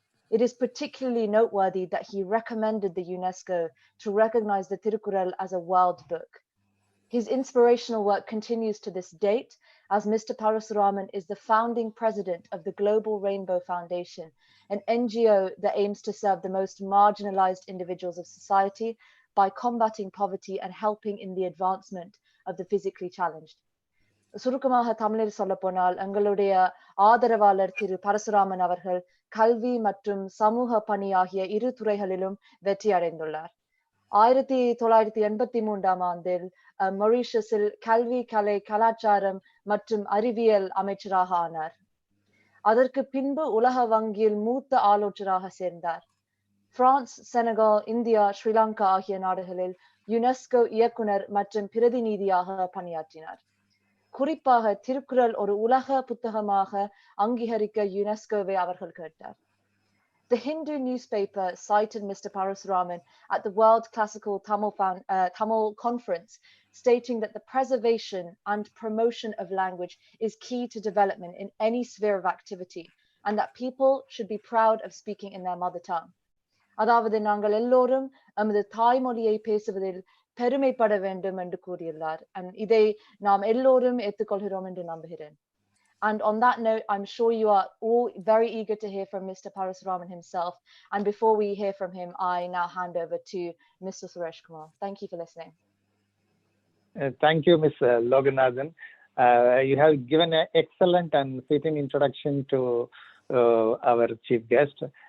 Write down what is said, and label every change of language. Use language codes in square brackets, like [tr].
[en] It is particularly noteworthy that he recommended the UNESCO to recognize the Tirukkural as a world book. His inspirational work continues to this date, as Mr. Parsuramen is the founding president of the Global Rainbow Foundation, an NGO that aims to serve the most marginalized individuals of society by combating poverty and helping in the advancement of the physically challenged. [ta] சுருக்கமாக தமிழில் சொல்லப்போனால் எங்களுடைய ஆதரவாளர் திரு பரசுராமன் அவர்கள் கல்வி மற்றும் சமூக பணி ஆகிய இரு துறைகளிலும் வெற்றி அடைந்துள்ளார். 1983ஆம் ஆண்டில் மொரீஷியஸில் கல்வி, கலை, கலாச்சாரம் மற்றும் அறிவியல் அமைச்சராக ஆனார். அதற்கு பின்பு உலக வங்கியில் மூத்த ஆலோசகராக சேர்ந்தார். பிரான்ஸ், செனகல், இந்தியா, ஸ்ரீலங்கா ஆகிய நாடுகளில் யுனெஸ்கோ இயக்குனர் மற்றும் பிரதிநிதியாக பணியாற்றினார். குறிப்பாக திருக்குறள் ஒரு உலக புத்தகமாக அங்கீகரிக்க யுனெஸ்கோவை அவர்கள் கேட்டார். [en] The Hindu newspaper cited Mr. Parsuramen at the World Classical Tamil Conference, stating that the preservation and promotion of language is key to development in any sphere of activity, and that people should be proud of speaking in their mother tongue. [ta] அதாவது நாங்கள் எல்லோரும் நமது தாய்மொழியை பேசுவதில் பெருமைப்பட வேண்டும் என்று கூறியுள்ளார். இதை நாம் எல்லோரும் ஏற்றுக்கொள்கிறோம் என்று நம்புகிறேன். [en] And on that note, I'm sure you are all very eager to hear from Mr. Parsuramen himself. And before we hear from him, I now hand over to Mr. Suresh Kumar. Thank you for listening. Thank you, Ms. Loganathan. You have given an excellent and fitting introduction to our chief guest.